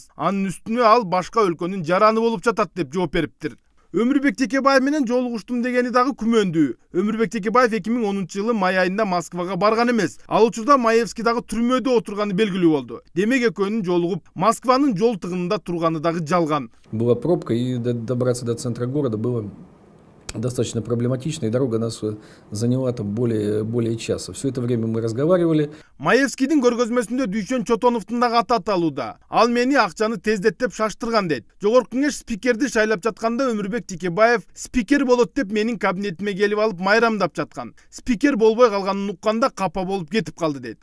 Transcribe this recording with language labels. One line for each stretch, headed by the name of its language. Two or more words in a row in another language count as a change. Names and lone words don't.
Kyrgyz: Анын үстүнө ал башка өлкөнүн жараны болуп жатат деп жооп бериптир. Өмүрбек Текебаев менен жолугуштум дегени дагы күмөндүү. Өмүрбек Текебаев 2010-жылы май айында Москвага барган эмес. Ал учурда Маевский дагы түрмөдө отурганы белгилүү болду. Демек экөөнүн жолугуп Москванын жол тыгынында турганы дагы жалган.
Russian: Была пробка, и добраться до центра города было достаточно проблематично, и дорога нас заняла там более часа. Все это время мы разговаривали.
Kyrgyz: Маевскийдин көргөзмөсүндө Дүйшөн Чотоновдун дагы аты аталууда. Ал мени акчаны тездеттеп шаштырган дейт. Жогорку кеңеш спикерди шайлап жатканда Өмүрбек Текебаев спикер болот деп менин кабинетиме келип алып майрамдап жаткан. Спикер болбой калганын укканда капа болуп кетип калды дейт.